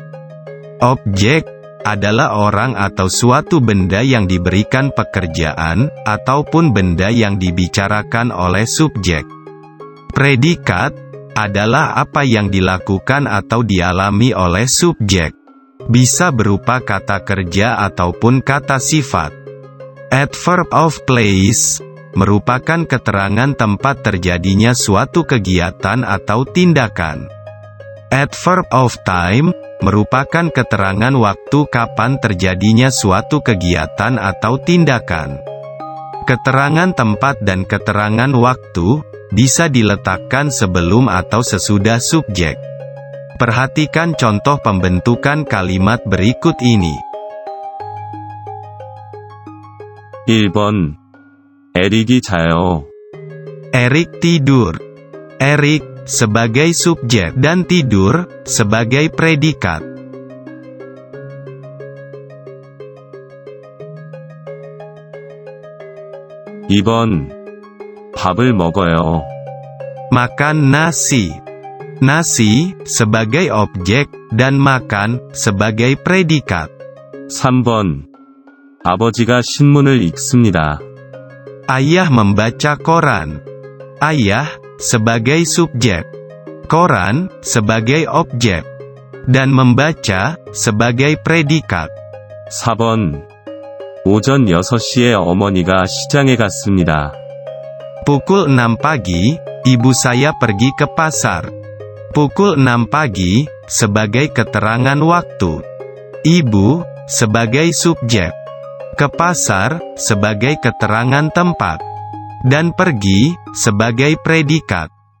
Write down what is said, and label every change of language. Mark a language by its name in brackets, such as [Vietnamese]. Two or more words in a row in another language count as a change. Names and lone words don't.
[Indonesian] Objek adalah orang atau suatu benda yang diberikan pekerjaan, ataupun benda yang dibicarakan oleh subjek. Predikat adalah apa yang dilakukan atau dialami oleh subjek. Bisa berupa kata kerja ataupun kata sifat. [English] Adverb of place [Indonesian] merupakan keterangan tempat terjadinya suatu kegiatan atau tindakan. [English] Adverb of time [Indonesian] merupakan keterangan waktu kapan terjadinya suatu kegiatan atau tindakan. Keterangan tempat dan keterangan waktu bisa diletakkan sebelum atau sesudah subjek. Perhatikan contoh pembentukan kalimat berikut ini. [Korean] 1번 에릭이 자요. [Indonesian] Erik tidur. Erik sebagai subjek dan tidur sebagai predikat. [Korean] 2번 밥을 먹어요. [Indonesian] Makan nasi. Nasi sebagai objek dan makan sebagai predikat. [Korean] 3번 아버지가 신문을 읽습니다. [Indonesian] Ayah membaca koran. Ayah sebagai subjek, koran sebagai objek, dan membaca sebagai predikat. [Korean] 4번. 오전 6시에 어머니가 시장에 갔습니다. [Indonesian] Pukul 6 pagi, ibu saya pergi ke pasar. Pukul 6 pagi, sebagai keterangan waktu. Ibu, sebagai subjek. Ke pasar, sebagai keterangan tempat. Dan pergi, sebagai predikat.